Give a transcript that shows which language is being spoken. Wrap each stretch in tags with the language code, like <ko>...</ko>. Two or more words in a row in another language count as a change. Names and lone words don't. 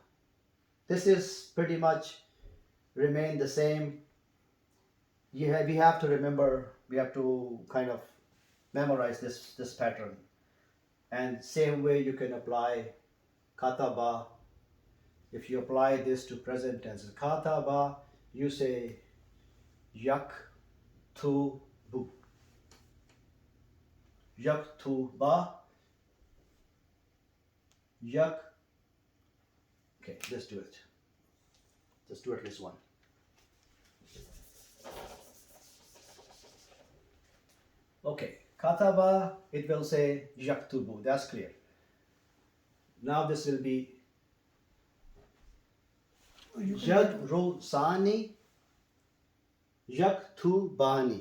<en>This is pretty much remain the same. We have to remember, we have to kind of memorize this pattern. And same way you can apply kataba. If you apply this to present tense, kataba, you say</en> <ar>يَكْ تُ بُ. يَكْ تُ بَ. يَكْ.</ar> <en>Okay, let's do it. Let's do at least one. Okay, kataba, it will say yaktubu. That's clear. Now this will be</en> <ar>يَدْرُسَانِ يَكْتُبَانِ.</ar>